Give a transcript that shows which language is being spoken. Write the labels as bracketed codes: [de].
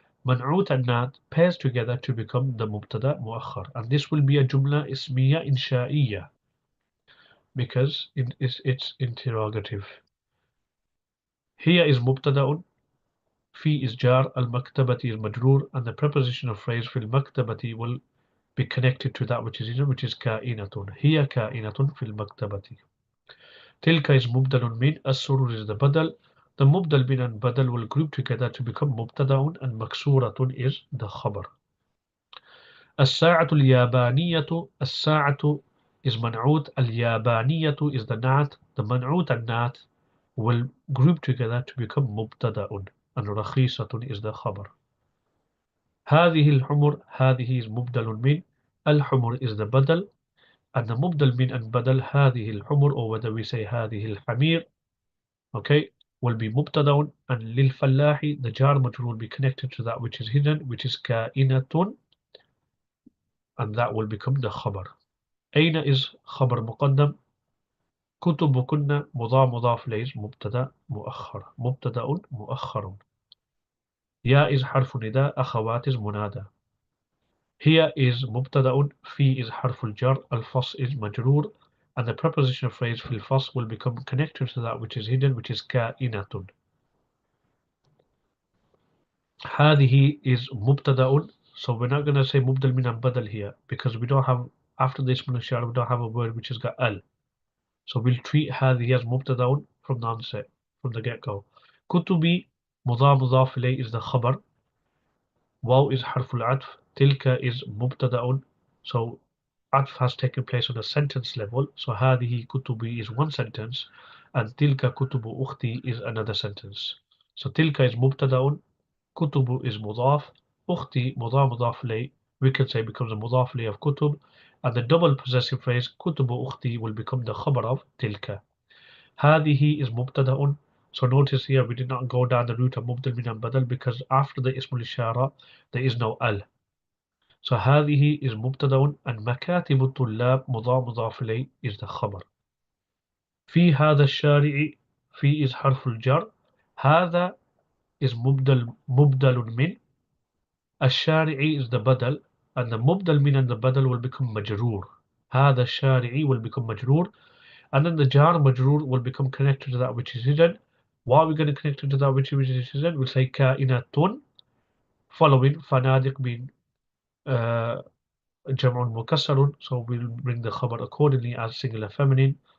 [en] منعوت and nat pairs together to become the مبتدأ مؤخر, and this will be a جملة اسمية إنشائية because it's interrogative. Here is مبتدأ, في is jar, المكتبة is مجرور, and the prepositional phrase [ar] في المكتبة [en] will be connected to that which is in, which is كائنة. [ar] هي كائنة في المكتبة. تلك is مبدل من, السرور is the بدل. [en] The مبدل من and بدل will group together to become مبتدأ, and مكسورة is the خبر. [ar] الساعة اليابانية, الساعة is منعوت, اليابانية is the nat. [en] The منعوت and nat will group together to become مبتدأ, and رخيصة is the خبر. [ar] هذه الحمر, [en] هذه is مبدل من, الحمر is the بدل, and the مبدل من and بدل هذه الحمر, or whether we say [ar] هذه الحمير, [en] okay, will be مبتدأ, and للفلاح the jar majrur will be connected to that which is hidden, which is كائنة, and that will become the خبر. [ar] أين is خبر مقدم, كتبكن مضاف إليه مبتدأ مؤخر, مبتدأ مؤخر. يا is حرف نداء, أخوات is منادى. [en] Here is مبتدأ, في is حرف الجر, الفص is مجرور, and the prepositional phrase في الفص will become connected to that which is hidden, which is كائنة. هذه is مبتدأ, so we're not going to say مبدل من and بدل here because we don't have, after this منشار we don't have a word which has got al. So we'll treat هذه as مبتدأ from the onset, from the get-go. [ar] كتبي مضاف إليه is the خبر. [en] واو is حرف العطف, تلك is مبتدأ, so عطف has taken place on a sentence level, so [ar] هذه كتبي [en] is one sentence, and [ar] تلك كتب أختي [en] is another sentence. So تلك is مبتدأ, كتب is مضاف, أختي مضاف إليه, we can say becomes a مضاف إليه of كتب, and the double possessive phrase [ar] كتب أختي [en] will become the خبر of تلك. هذه is مبتدأ, so notice here we did not go down the route of مبدل من and بدل because after the اسم الإشارة there is no al. [ar] So هذه is مبتدأ, and مكاتب الطلاب مضاف إليه is the خبر. في هذا الشارع, في is حرف الجر, هذا is مبدل من, الشارع is the بدل, and the مبدل من and the بدل will become مجرور. هذا الشارع [en] will become مجرور, and then the jar مجرور will become connected to that which is hidden. Why are we going to connect it to that which is hidden? We'll say كائنة, following فنادق being جمع مكسر, so we'll bring the خبر accordingly as singular feminine.